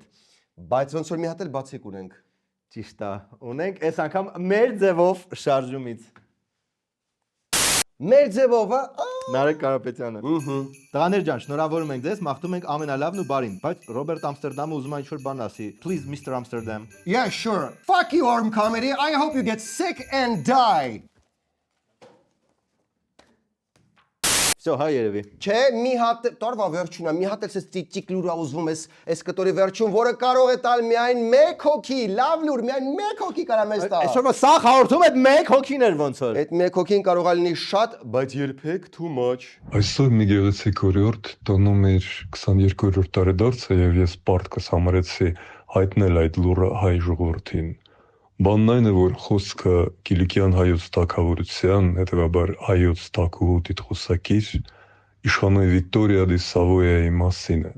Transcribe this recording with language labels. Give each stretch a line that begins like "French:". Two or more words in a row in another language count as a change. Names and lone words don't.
Armenian: Բայց ոնց որ մի հատ էլ բացիկ ունենք։ Ճիշտ է, ունենք այս անգամ մեր ձևով շարժումից։ Մեր ձևով, Նարեկ Կարապետյանը։ Տղաներ ջան, շնորհավորում ենք ձեզ, մաղթում ենք ամենալավն ու բարին, բայց Ռոբերտ Ամստերդամը ուզում է ինչ-որ բան ասի։
English: Please, Mr. Amsterdam. Yeah, sure. Fuck you, Arm Comedy. I hope you get sick and die.
Armenian: Всё, հա երևի։ Չէ, մի հատ տարվա վերջունա, մի հատ էլ ծիծիկ լուրա ուզվում ես կտորի վերջում, որը կարող է տալ միայն 1 հոգի, լավ լուր, միայն 1 հոգի կարա մեզ տա։ Այսօր սա հաղորդում այդ 1 հոգին էր ոնց որ։ Այդ 1 հոգին կարող է լինի շատ, բայց երբեք
English: too much։
Armenian: Այսօր մի գեղեցիկ օրիորդ տոնում էր 22-րդ տարեդարձը եւ ես պարտքս համարեցի հայտնել այդ լուրը հայ ժողովրդին։ Բանն այն է, որ խոսքը Կիլիկյան հայոց թագավորության, հետևաբար հայոց թագուհու տիտղոսակիր իշխանուհի Վիկտորիա դի Սավոյայի մասին է։